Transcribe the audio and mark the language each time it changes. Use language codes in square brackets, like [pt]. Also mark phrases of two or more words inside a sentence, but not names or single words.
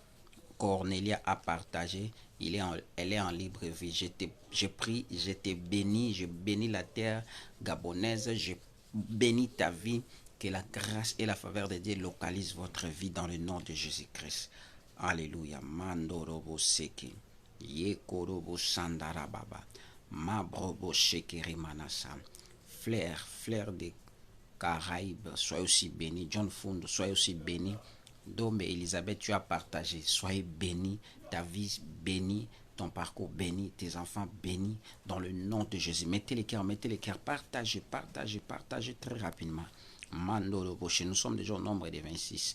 [fr] Cornelia a partagé. Elle est en libre vie. Je prie, je te bénis, je bénis la terre gabonaise, je bénis ta vie. Que la grâce et la faveur de Dieu localisent votre vie dans le nom de Jésus-Christ. Alléluia. Mandorobo seke. Yekorobo sandarababa. Mabrobo shekeri manasa. Flair des Caraïbes, soyez aussi béni. John Fundo, soyez aussi béni. Dome Elisabeth, tu as partagé. Soyez béni. Ta vie bénie. Ton parcours béni. Tes enfants bénis. Dans le nom de Jésus. Mettez les cœurs. Partagez, partagez, partagez très rapidement. Mando Roboche, nous sommes déjà au nombre de 26.